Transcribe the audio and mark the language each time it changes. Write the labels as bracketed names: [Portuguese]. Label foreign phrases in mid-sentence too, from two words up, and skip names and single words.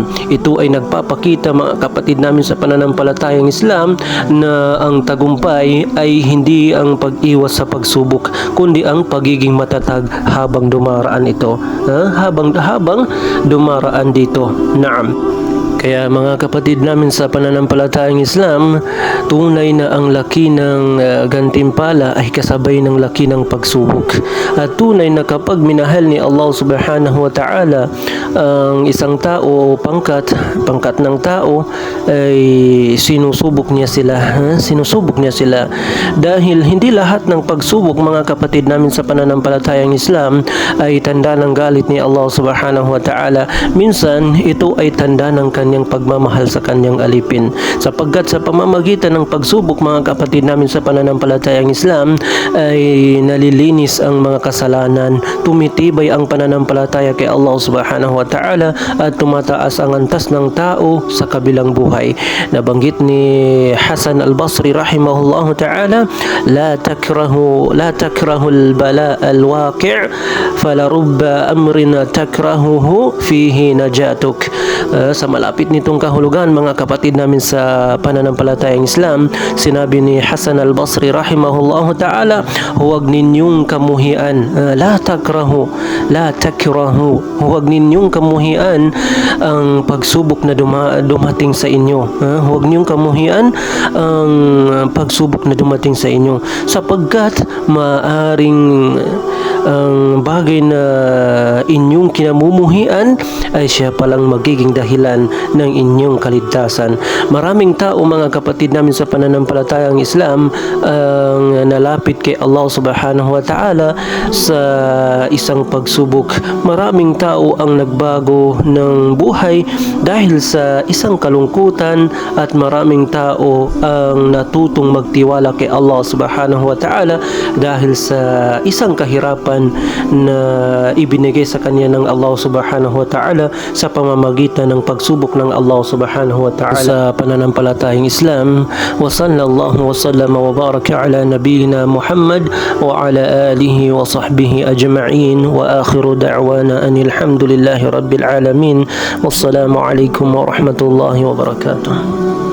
[Filipino] Ito ay nagpapakita, mga kapatid namin sa pananampalatayang Islam, na ang tagumpay ay hindi ang pag-iwas sa pagsubok, kundi ang pagiging matatag habang dumaraan ito. Habang dumaraan dito. Naam. Kaya mga kapatid namin sa pananampalatayang Islam, tunay na ang laki ng gantimpala ay kasabay ng laki ng pagsubok. At tunay na kapag minahal ni Allah [Arabic] سبحانه وتعالى [Filipino] ang isang tao o pangkat ng tao, ay sinusubok niya sila. Dahil hindi lahat ng pagsubok, mga kapatid namin sa pananampalatayang Islam, ay tanda ng galit ni Allah [Arabic] سبحانه وتعالى. [Filipino] Minsan ito ay tanda ng kanyang pagmamahal sa kanyang alipin, sapagkat sa pamamagitan ng pagsubok, mga kapatid namin sa pananampalatayang Islam, ay nalilinis ang mga kasalanan, tumitibay ang pananampalataya kay Allah [Arabic] سبحانه وتعالى, [Filipino] at tumataas ang antas ng tao sa kabilang buhay. Nabanggit ni Hasan al-Basri [Arabic] رحمه الله تعالى, لا تكرهوا البلاء الواقع فلرب أمر تكرهه فيه نجاتك. [Filipino] Sa malapit nitong kahulugan, mga kapatid namin sa pananampalatayang Islam, sinabi ni Hasan al-Basri [Arabic] رحمه الله تعالى, [Filipino] huwag ninyong kamuhian, [Arabic] لا تكرهوا, [Filipino] huwag ninyong kamuhian ang pagsubok na dumating sa inyo. Huwag ninyong kamuhian ang pagsubok na dumating sa inyo, sapagkat maaring ang bagay na inyong kinamumuhian ay siya palang magiging dahilan ng inyong kaligtasan. Maraming tao, mga kapatid namin sa pananampalatayang Islam, ang nalapit kay Allah [Arabic] سبحانه وتعالى [Filipino] sa isang pagsubok. Maraming tao ang nagbago ng buhay dahil sa isang kalungkutan, at maraming tao ang natutong magtiwala kay Allah [Arabic] سبحانه وتعالى [Filipino] dahil sa isang kahirapan na ibinigay sa kanya ng Allah [Arabic] سبحانه وتعالى [Filipino] sa pamamagitan ng pagsubok ng Allah [Arabic] سبحانه وتعالى. [Filipino] Sa pananampalatayang Islam, [Arabic] وصلى الله وسلم وبارك على نبينا محمد وعلى آله وصحبه أجمعين، وآخر دعوانا أن الحمد لله رب العالمين. والسلام عليكم ورحمة الله وبركاته.